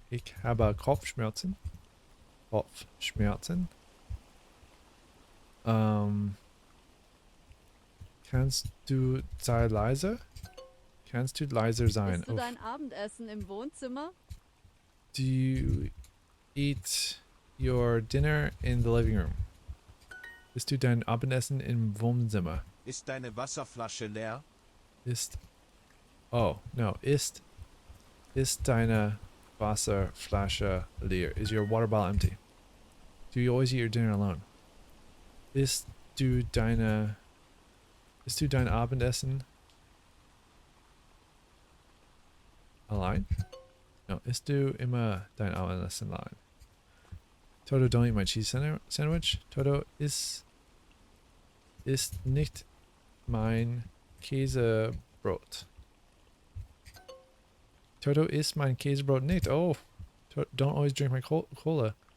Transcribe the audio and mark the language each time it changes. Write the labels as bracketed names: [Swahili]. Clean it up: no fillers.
[German] Ich habe Kopfschmerzen. Kopfschmerzen. Kannst du sei leise? Kannst du leiser sein? Isst du dein Abendessen im Wohnzimmer? [English] Do you eat your dinner in the living room? [German] Isst du dein Abendessen im Wohnzimmer? Ist deine Wasserflasche leer? [English] Oh, no. [German] Ist deine Wasserflasche leer? [English] Is your water bottle empty? Do you always eat your dinner alone? [German] Isst du dein Abendessen allein? No, isst du immer dein Abendessen allein? [English] Toto, don't eat my cheese sandwich. [German] Toto, ist nicht mein Käsebrot. Toto, isst mein Käsebrot nicht. [English] Oh, don't always drink my cola.